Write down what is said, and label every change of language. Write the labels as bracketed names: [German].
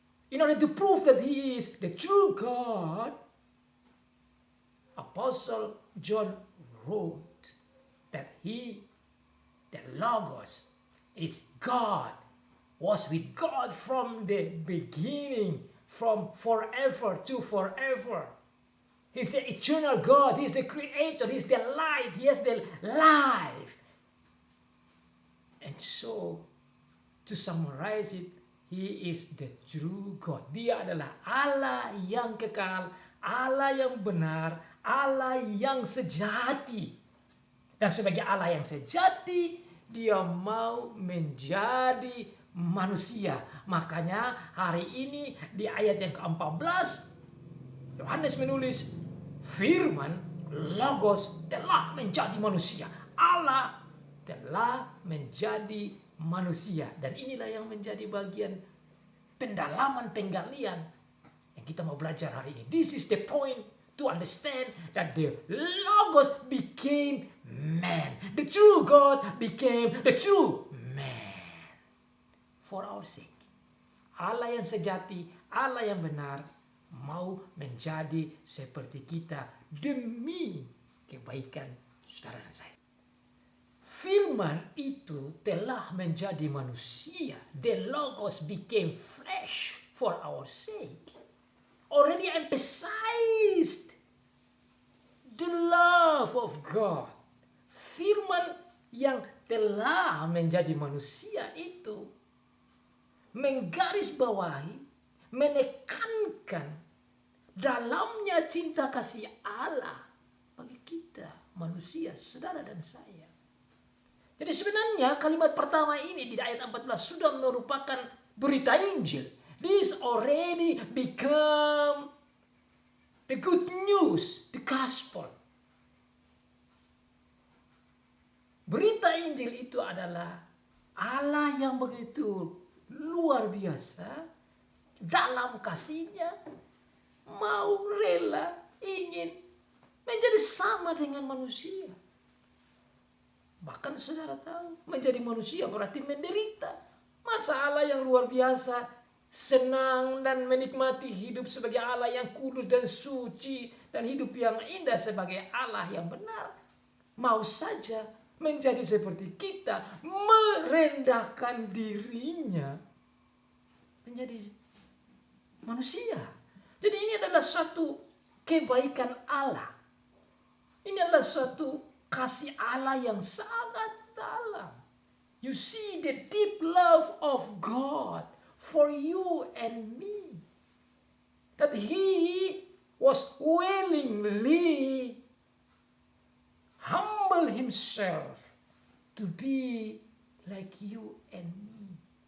[English] In order to prove that he is the true God, Apostle John wrote that he, the Logos, is God, was with God from the beginning, from forever to forever. He's the eternal God, he's the creator, he's the light, he has the life. And so, to summarize it, he is the true God. [Indonesian] Dia adalah Allah yang kekal, Allah yang benar, Allah yang sejati. Dan sebagai Allah yang sejati, dia mau menjadi manusia. Makanya hari ini di ayat yang ke-14, Yohanes menulis, firman, Logos telah menjadi manusia. Allah telah menjadi manusia. Dan inilah yang menjadi bagian pendalaman penggalian yang kita mau belajar hari ini. [English] This is the point to understand that the Logos became man. The true God became the true man. For our sake. [Indonesian] Allah yang sejati, Allah yang benar, mau menjadi seperti kita demi kebaikan saudara dan saya. Firman itu telah menjadi manusia. [English] The Logos became flesh for our sake. Already emphasized the love of God. [Indonesian] Firman yang telah menjadi manusia itu menggarisbawahi, menekankan dalamnya cinta kasih Allah bagi kita, manusia, saudara dan saya. Jadi sebenarnya kalimat pertama ini di ayat 14 sudah merupakan berita Injil. [English] This already become the good news, the gospel. [Indonesian] Berita Injil itu adalah Allah yang begitu luar biasa dalam kasihnya mau rela ingin menjadi sama dengan manusia. Bahkan saudara tahu, menjadi manusia berarti menderita. Masalah yang luar biasa, senang dan menikmati hidup sebagai Allah yang kudus dan suci, dan hidup yang indah sebagai Allah yang benar. Mau saja menjadi seperti kita, merendahkan dirinya menjadi manusia. Jadi ini adalah suatu kebaikan Allah. Ini adalah suatu kasih Allah yang sangat dalam. [English] You see the deep love of God for you and me. That He was willingly humble Himself to be like you and me.